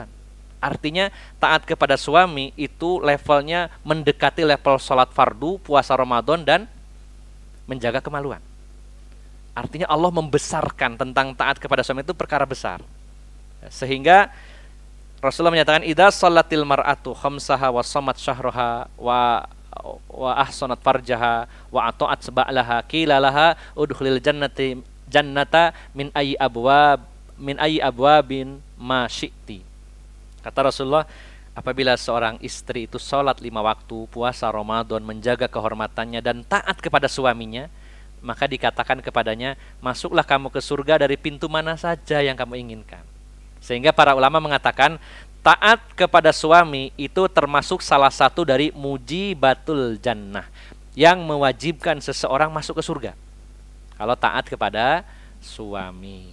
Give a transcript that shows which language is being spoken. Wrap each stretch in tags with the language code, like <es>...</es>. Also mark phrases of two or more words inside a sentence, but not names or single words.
<id>Artinya taat kepada suami itu levelnya mendekati level sholat fardu, puasa Ramadan, dan menjaga kemaluan. Artinya Allah membesarkan tentang taat kepada suami itu perkara besar. Sehingga Rasulullah menyatakan</id> <ar>إذا صلت المرأة خمسها وصامت شهرها وأحصنت فرجها وأطاعت بعلها قيل لها ادخلي الجنة من أي أبواب ما شئت.</ar> <id>Kata Rasulullah, apabila seorang istri itu sholat 5 waktu, puasa Ramadan, menjaga kehormatannya dan taat kepada suaminya, maka dikatakan kepadanya, masuklah kamu ke surga dari pintu mana saja yang kamu inginkan. Sehingga para ulama mengatakan taat kepada suami itu termasuk salah satu dari</id> <ar>موجبات الجنة,</ar> <id>yang mewajibkan seseorang masuk ke surga kalau taat kepada suami.</id>